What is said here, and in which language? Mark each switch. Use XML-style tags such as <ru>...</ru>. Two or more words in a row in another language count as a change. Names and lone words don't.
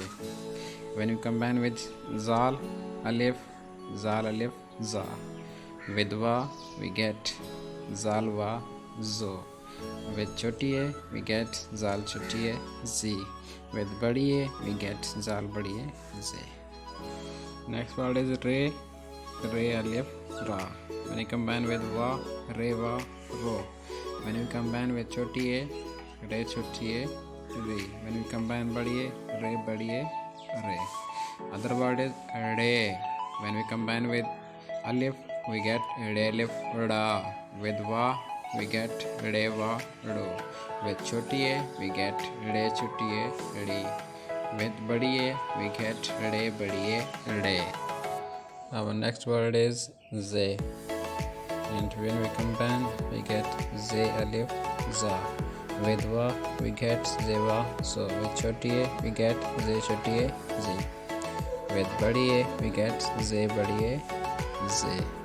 <en>When we combine with zal alif za. With wa we get zal wa zo. With choti a we get zal choti a zi. With badi a we get zal badi a ze. Next word is re. Re alif ra. When we combine with wa re wa ro. When we combine with choti a re choti a re. When we combine badi a re badi a re. Other word is re. When we combine with alif we get re alif ra. With wa we get re wa ro. With choti a we get re choti a ri. With badi a we get re badi a re. Our next word is ze, and when we combine we get ze alif za. With wa we get ze wa so. With choti a we get ze choti a zi. With badi a we get ze badi a ze.</en>